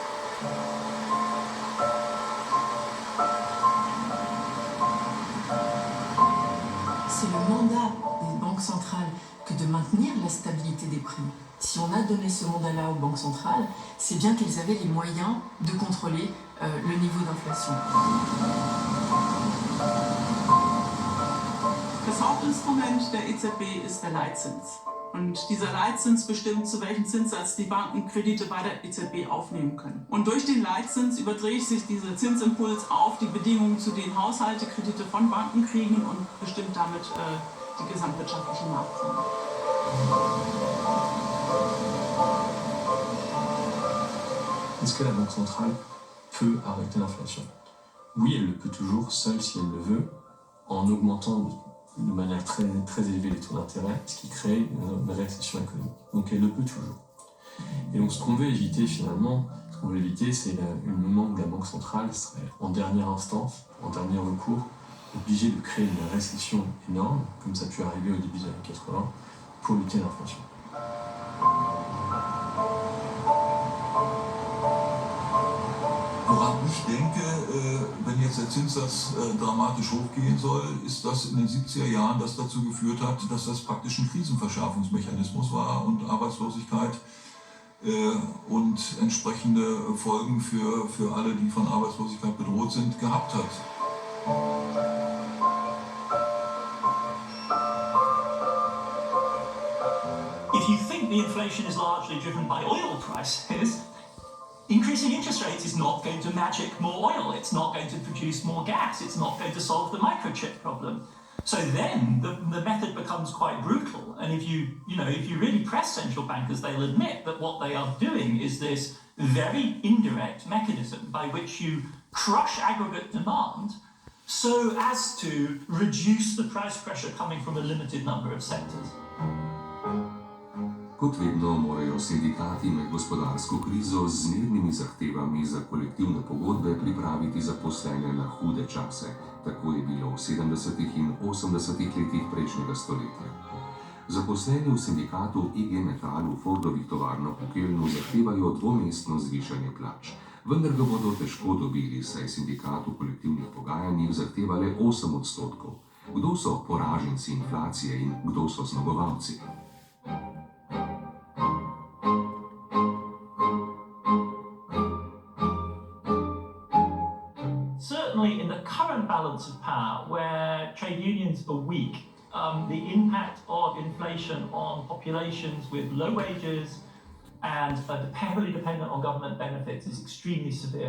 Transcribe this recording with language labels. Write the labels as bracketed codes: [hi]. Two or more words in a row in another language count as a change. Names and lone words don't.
[fr] C'est le mandat des banques centrales que de maintenir la stabilité des prix. Si on a donné ce mandat-là aux banques centrales, c'est bien qu'elles avaient les moyens de contrôler le niveau d'inflation. [de] Das Hauptinstrument der EZB ist der Leitzins. Und dieser Leitzins bestimmt, zu welchem Zinssatz die Banken Kredite bei der EZB aufnehmen können. Und durch den Leitzins überträgt sich dieser Zinsimpuls auf die Bedingungen, zu denen Haushalte Kredite von Banken kriegen und bestimmt damit die gesamtwirtschaftliche Marktform. [fr] Est-ce que la Banque centrale peut arrêter l'inflation? Oui, elle le peut toujours, seule si elle le veut, en augmentant de manière très élevée les taux d'intérêt, ce qui crée une récession économique. Donc elle le peut toujours. Et donc ce qu'on veut éviter finalement, c'est le moment où la Banque centrale serait en dernière instance, en dernier recours, obligée de créer une récession énorme, comme ça a pu arriver au début des années 80, pour lutter l'inflation. [de] Woran ich denke, wenn jetzt der Zinssatz dramatisch hochgehen soll, ist das in den 70er Jahren, das dazu geführt hat, dass das praktisch ein Krisenverschärfungsmechanismus war und Arbeitslosigkeit und entsprechende Folgen für alle, die von Arbeitslosigkeit bedroht sind, gehabt hat. [en] If you think the inflation is largely driven by oil prices, increasing interest rates is not going to magic more oil, it's not going to produce more gas, it's not going to solve the microchip problem. So then the method becomes quite brutal, and if you really press central bankers, they'll admit that what they are doing is this very indirect mechanism by which you crush aggregate demand so as to reduce the price pressure coming from a limited number of sectors. [sl] Kot vedno morajo sindikati med gospodarsko krizo z zmernimi zahtevami za kolektivne pogodbe pripraviti zaposlene na hude čase. Tako je bilo v 70. in 80. letih prejšnjega stoletja. Zaposleni v sindikatu IG Metall v Fordovih tovarnah v Kölnu zahtevajo dvomestno zvišanje plač. Vendar ga bodo težko dobili, saj sindikat v kolektivnih pogajanjih zahteva le 8%. Kdo so poraženci inflacije in kdo so zmagovalci? [en] Certainly in the current balance of power, where trade unions are weak, the impact of inflation on populations with low wages and heavily dependent on government benefits is extremely severe.